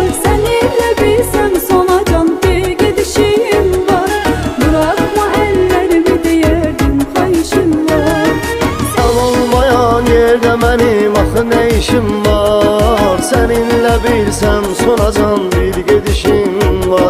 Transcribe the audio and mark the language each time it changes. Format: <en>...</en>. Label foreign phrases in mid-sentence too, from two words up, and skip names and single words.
<tr>Seninle bilsem sana can bir gidişim var. Bırakma ellerimi</tr> <az>deyərdim xahişim var. Sən olmayan yerdə mənim axı nə işim var? Səninlə bilsəm sonacan bir gedişim var.</az>